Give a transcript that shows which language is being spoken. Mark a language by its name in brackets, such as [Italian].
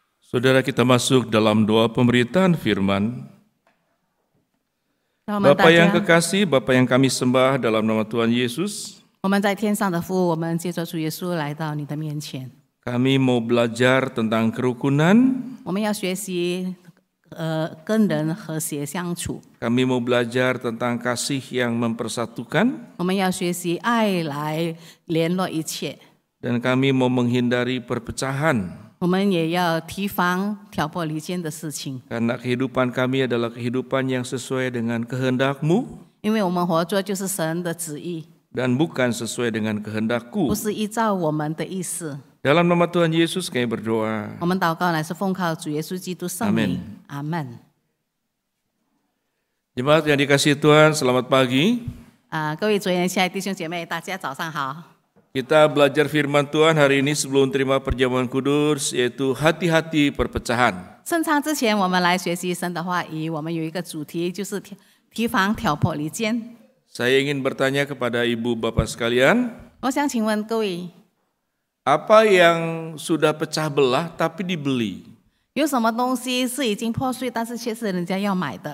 [Indonesian] Saudara, kita masuk dalam doa pemberitaan firman. Bapa yang kekasih, Bapa yang kami sembah dalam nama Tuhan Yesus, [Chinese] 我们在天上的父，我们借着主耶稣来到你的面前。 [Indonesian] kami mau belajar tentang kerukunan, [Chinese] 我们要学习跟人和谐相处， [Indonesian] kami mau belajar tentang kasih yang mempersatukan, [Chinese] 我们要学习爱来联络一切， [Indonesian] dan kami mau menghindari perpecahan. [Chinese] 我们也要提防挑拨离间的事情， [Indonesian] Karena kehidupan kami adalah kehidupan yang sesuai dengan kehendak-Mu [Chinese] 因为我们活着就是神的旨意， [Indonesian] dan bukan sesuai dengan [Chinese] 不 [Indonesian] kehendak-Ku. [Chinese] 是依照我们的意思。 [Indonesian] Dalam nama Tuhan Yesus kami berdoa. [Chinese] 我们祷告乃是奉靠主耶稣基督圣名，阿门。 [Indonesian] Jemaat yang dikasihi Tuhan, selamat pagi. [Chinese] 各位主言亲爱的弟兄姐妹，大家早上好。 [Indonesian] Kita belajar firman Tuhan hari ini sebelum terima perjamuan kudus, yaitu hati-hati perpecahan. [Chinese] 圣餐之前，我们来学习神的话语。我们有一个主题，就是提防挑拨离间。 [Indonesian] Saya ingin bertanya kepada ibu bapak sekalian, [Chinese] 我想请问各位， [Indonesian] apa yang sudah pecah belah tapi dibeli? [Chinese] 有什么东西是已经破碎，但是却是人家要买的？